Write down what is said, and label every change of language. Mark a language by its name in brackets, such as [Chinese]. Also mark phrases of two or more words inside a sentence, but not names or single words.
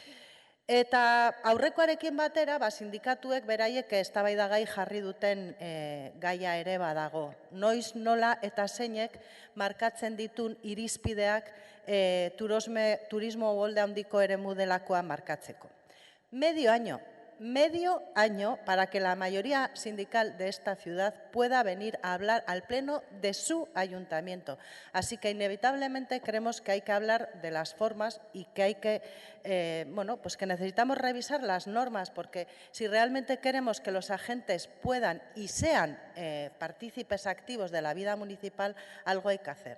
[Basque] Eta aurrekoarekin batera, sindikatuek beraiek eztabaidagai jarri duten gaia ere badago. Noiz, nola eta zeinek markatzen ditun irizpideak turismo uholde handiko eremu delakoa markatzeko. [Spanish] Medio año para que la mayoría sindical de esta ciudad pueda venir a hablar al pleno de su ayuntamiento. Así que inevitablemente creemos que hay que hablar de las formas y que hay que, que necesitamos revisar las normas, porque si realmente queremos que los agentes puedan y sean partícipes activos de la vida municipal, algo hay que hacer.